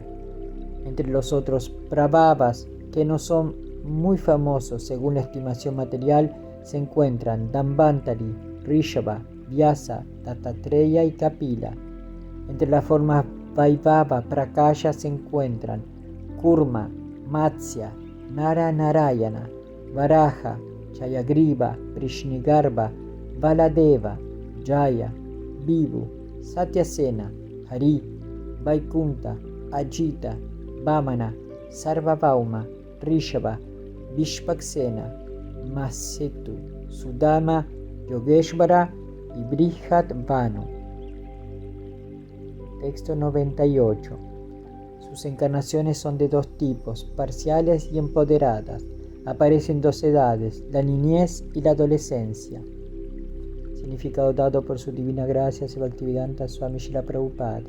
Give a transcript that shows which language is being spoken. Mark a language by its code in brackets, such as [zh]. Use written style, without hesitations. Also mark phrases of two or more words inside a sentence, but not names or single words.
[es] Entre los otros Prabhavas, que no son muy famosos según la estimación material, se encuentran Dambantari, Rishabha, Vyasa, Dattatreya y Kapila. Entre las formas Vaibhava Prakasha se encuentran Kurma, Matsya, Narayana, Varaha, Jayagriva, Prishnigarbha, Baladeva, Jaya, Vibhu, Satyasena, Hari, Vaikunta, Ajita, Vamana, Sarvabhauma, Rishabha, Vishpaksena, Masetu, Sudama, Yogeshvara y Brihatvanu. Texto 98. Sus encarnaciones son de dos tipos, parciales y empoderadas. Aparecen dos edades, la niñez y la adolescencia. Significado dado por su divina gracia Sri Bhaktivedanta Swami Srila Prabhupada.